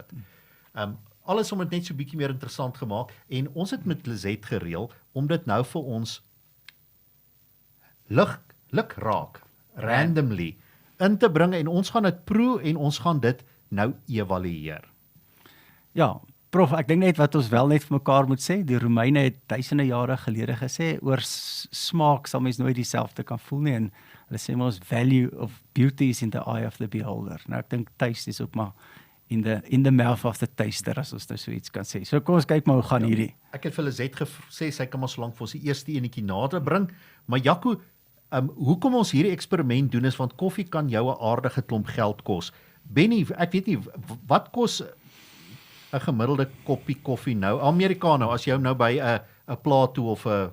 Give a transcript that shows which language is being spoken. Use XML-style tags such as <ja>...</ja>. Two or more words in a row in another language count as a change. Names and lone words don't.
<af>Alles om dit net so bietjie meer interessant gemaak, en ons het met Lizet gereël, om dit nou vir ons lik raak, randomly, in te bring, en ons gaan dit proe, en ons gaan dit nou evalueer. Ja, prof, ek dink net wat ons wel net vir mekaar moet sê, die Romeine het duisende jare gelede gesê, oor smaak sal mens nooit dieselfde kan voel nie, en hulle sê ons</af> <en>value of beauty is in the eye of the beholder.</en> <af>Nou ek dink taste is ook maar</af> <en>in the mouth of the taster,</en> <af>as ons nou so iets kan sê. So kom ons kyk maar hoe gaan hierdie. Ek het vir Lizet gesê, sy kan maar so lank vir ons die eerste enetjie nader bring, maar Jaco, hoekom ons hierdie eksperiment doen is, want koffie kan jou 'n aardige klomp geld kos. Benny, ek weet nie, wat kos 'n gemiddelde koppie koffie nou, Americano, as jy hom nou by 'n Plato of 'n</af>